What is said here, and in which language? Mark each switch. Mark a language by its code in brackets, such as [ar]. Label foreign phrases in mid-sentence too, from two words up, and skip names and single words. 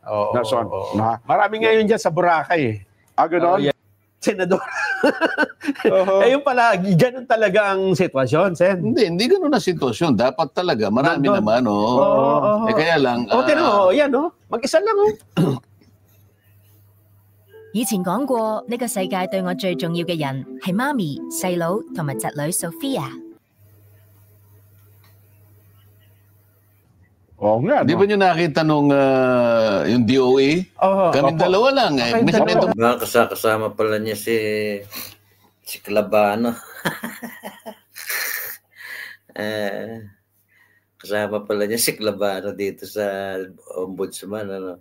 [tl] Marami ngayon dyan sa Boracay eh. Ganon? Senador. Ayun pala, ganun talaga ang sitwasyon, Sen. Hindi ganun na sitwasyon. Dapat talaga, marami naman, kaya lang... yan, mag-isa lang, [yue] 以前講過，呢個世界對我最重要嘅人係媽咪、細佬同埋侄女 Sophia。 [tl] Di ba nyo nakita nung yung DOE? Kaming dalawa lang. Kasama pala niya si Clabano. Kasama pala niya si Clabano dito sa ombudsman.